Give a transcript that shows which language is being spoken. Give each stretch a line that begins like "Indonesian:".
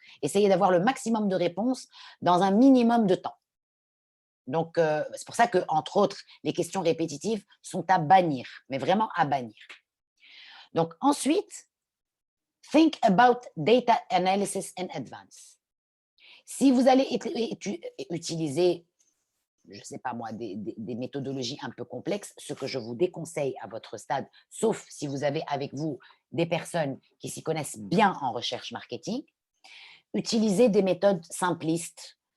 French: Essayez d'avoir le maximum de réponses dans un minimum de temps. Donc, c'est pour ça que, entre autres, les questions répétitives sont à bannir, mais vraiment à bannir. Donc, ensuite,
English: think about data analysis in advance.
French: Si vous allez utiliser, je ne sais pas moi, des méthodologies un peu complexes, ce que je vous déconseille à votre stade, sauf si vous avez avec vous des personnes qui s'y connaissent bien en recherche marketing, utilisez des méthodes simplistes.